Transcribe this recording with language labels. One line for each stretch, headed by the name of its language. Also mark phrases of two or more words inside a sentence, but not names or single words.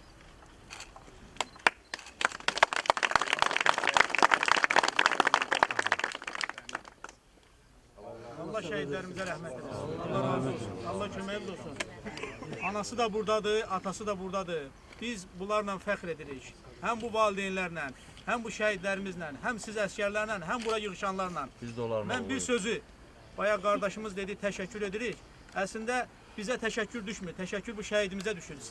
Turkish: Allah şehitlerimize rahmet eylesin.
Azerbaijani: Allah razı olsun. Allah köməyimiz olsun. Anası da buradadır, atası da buradadır. Biz bunlarla fəxr edirik. Həm bu valideynlərlə, həm bu şəhidlərimizlə, həm siz əskərlərlə, həm bura yığışanlarla. Mən bir sözü, bayaq qardaşımız dedi, təşəkkür edirik. Əslində bizə təşəkkür düşmür. Təşəkkür bu şəhidimizə düşür.